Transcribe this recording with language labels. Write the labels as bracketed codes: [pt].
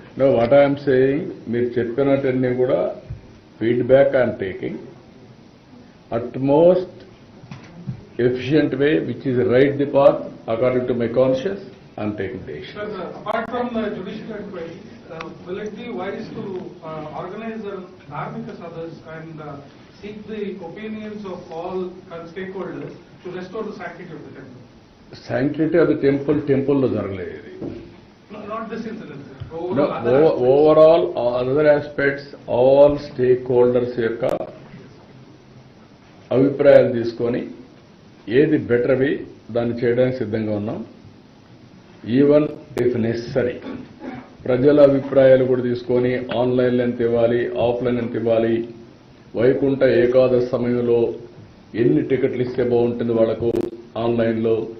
[en] no, what I'm saying, [te] మీరు చెప్పినట్టన్నీ కూడా [en] Feedback I'm taking. utmost efficient way, which is right the path according to my conscience, I am taking decision. Sir, apart from the judicial inquiry, will it be wise to organize the Dharmika Sabhas and seek the opinions of all stakeholders to restore the sanctity of the temple? Sanctity of the temple [te] lo jaragaledu idi. [en] No, not this incident, sir. No, overall other aspects, all stakeholders [te] yokka అభిప్రాయాలు తీసుకొని ఏది బెటర్వి దాన్ని చేయడానికి సిద్ధంగా ఉన్నాం. [en] even if necessary [te] ప్రజల అభిప్రాయాలు కూడా తీసుకొని ఆన్లైన్లో ఎంత ఇవ్వాలి, ఆఫ్లైన్ ఎంత ఇవ్వాలి, వైకుంఠ ఏకాదశి సమయంలో ఎన్ని టికెట్లు ఇస్తే బాగుంటుంది వాళ్ళకు ఆన్లైన్లో.